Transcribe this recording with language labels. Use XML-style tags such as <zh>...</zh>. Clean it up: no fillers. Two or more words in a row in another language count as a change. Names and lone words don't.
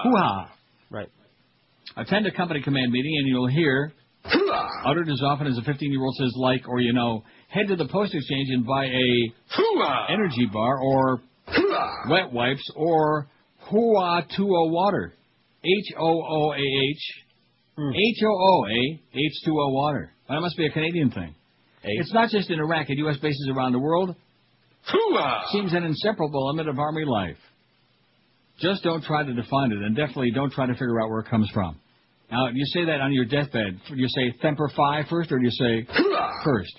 <en>Hoo-ha. Right. Attend a company command meeting and you'll hear uttered as often as a 15-year-old says like or you know. Head to the post exchange and buy a energy bar or wet wipes or Hooah-Tuo water. H-O-O-A-H. H-O-O-A H-2O water. Well, that must be a Canadian thing. It's not just in Iraq. At U.S. bases around the world, seems an inseparable element of Army life. Just don't try to define it, and definitely don't try to figure out where it comes from. Now, you say that on your deathbed. Do you say</en> <la>Semper Fi</la> <en>first, or do you say first?</en>